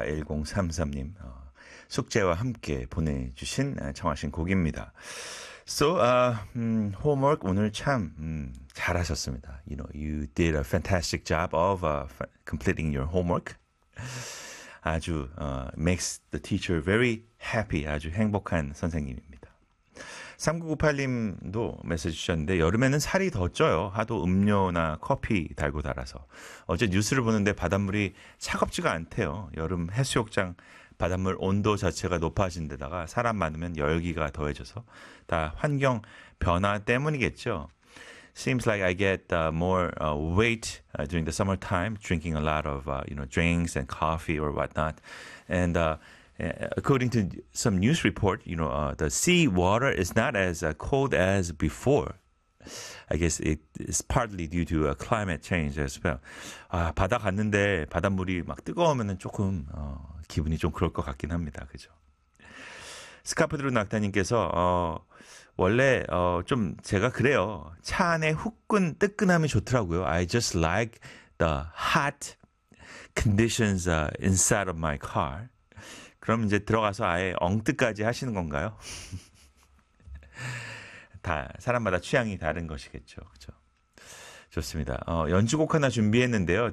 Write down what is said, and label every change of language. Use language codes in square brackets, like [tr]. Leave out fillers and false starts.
[ko] 1033님 숙제와 함께 보내주신 청하신 곡입니다. [en] So homework [ko] 오늘 참 잘하셨습니다. [en] You know, you did a fantastic job of completing your homework. [ko] 아주 [en] makes the teacher very happy. [ko] 아주 행복한 선생님입니다. 3998님도 메시지 주셨는데 여름에는 살이 더 쪄요. 하도 음료나 커피 달고 달아서. 어제 뉴스를 보는데 바닷물이 차갑지가 않대요. 여름 해수욕장 바닷물 온도 자체가 높아진 데다가 사람 많으면 열기가 더해져서 다 환경 변화 때문이겠죠. [en] Seems like I get more weight during the summertime, drinking a lot of you know, drinks and coffee or whatnot. And according to some news report, you know, the sea water is not as cold as before. I guess it is partly due to a climate change as well. [ko] 아, 바다 갔는데 바닷물이 막 뜨거우면은 조금 기분이 좀 그럴 것 같긴 합니다. 그죠? 스카프드루 낙타님께서 원래 좀 제가 그래요. 차 안에 후끈 뜨끈함이 좋더라고요. [en] I just like the hot conditions inside of my car. [ko] 그럼 이제 들어가서 아예 엉뜨까지 하시는 건가요? 다 사람마다 취향이 다른 것이겠죠. 그죠? 좋습니다. 연주곡 하나 준비했는데요.